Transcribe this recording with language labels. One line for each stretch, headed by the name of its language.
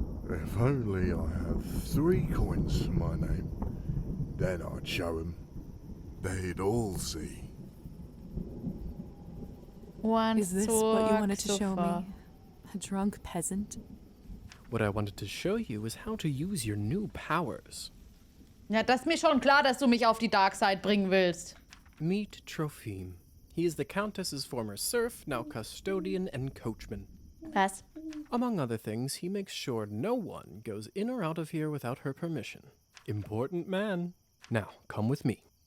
English: If only I have 3 coins to my name, then I'd show 'em. They'd all see. Is this what you wanted to show me? A drunk peasant? What I wanted to show you is how to use your new powers.
German: Ja, das ist mir schon klar, dass du mich auf die Dark Side bringen willst.
English: Meet Trophim. He is the Countess's former serf, now custodian and coachman.
German: Was?
English: Among other things, he makes sure no one goes in or out of here without her permission. Important man. Now, come with me.